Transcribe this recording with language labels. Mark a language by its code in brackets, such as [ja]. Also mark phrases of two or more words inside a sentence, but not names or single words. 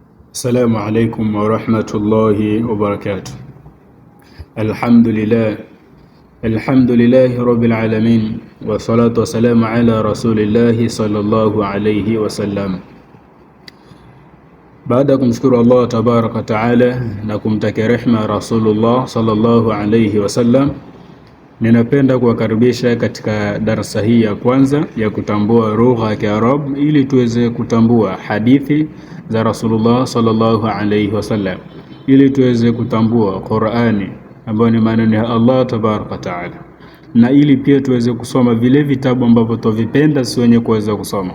[ar] السلام عليكم ورحمة الله وبركاته. الحمد لله رب العالمين، والصلاة والسلام على رسول الله صلى الله عليه وسلم. [sw] Baada ya kumshukuru [ar] الله تبارك وتعالى [sw] na kumtakia rehma [ar] رسول الله صلى الله عليه وسلم, [sw] ninapenda kuwakaribisha katika darasa hii ya kwanza ya kutambua lugha ya Kiarabu ili tuweze kutambua hadithi za [ar] رسول الله صلى الله عليه وسلم, [sw] ili tuweze kutambua Qur'ani ambayo ni maneno ya [ar] الله تبارك وتعالى, [sw] na ili pia tuweze kusoma vile vitabu ambavyo tuvipenda si wenye kuweza kusoma.